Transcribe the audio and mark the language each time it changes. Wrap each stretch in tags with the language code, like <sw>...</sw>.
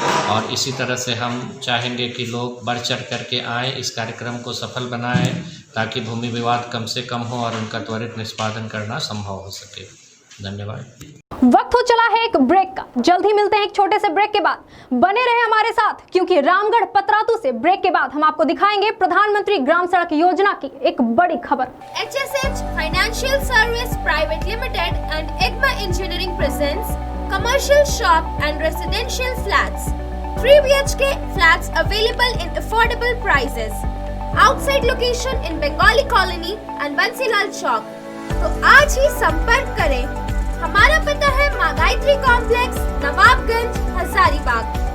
<hi>और इसी तरह से हम चाहेंगे कि लोग बढ़ चढ़ करके आएँ, इस कार्यक्रम को सफल बनाएं, ताकि भूमि विवाद कम से कम हो और उनका त्वरित निष्पादन करना संभव हो सके। धन्यवाद। वक्त हो चला है एक ब्रेक का। जल्द ही मिलते हैं एक छोटे से ब्रेक के बाद। बने रहे हमारे साथ, क्योंकि रामगढ़ पतरातू से ब्रेक के बाद हम आपको दिखाएंगे प्रधानमंत्री ग्राम सड़क योजना की एक बड़ी खबर।</hi> <en>HSH Financial Service Private Limited and EGMA Engineering presents commercial shop and residential flats. 3 BHK flats available in affordable prices. Outside location in Bengali Colony and Bansilal Chowk.</en> <hi>तो आज ही संपर्क करें। हमारा पता है माँ गायत्री कॉम्प्लेक्स, नवाबगंज, हजारीबाग।</hi>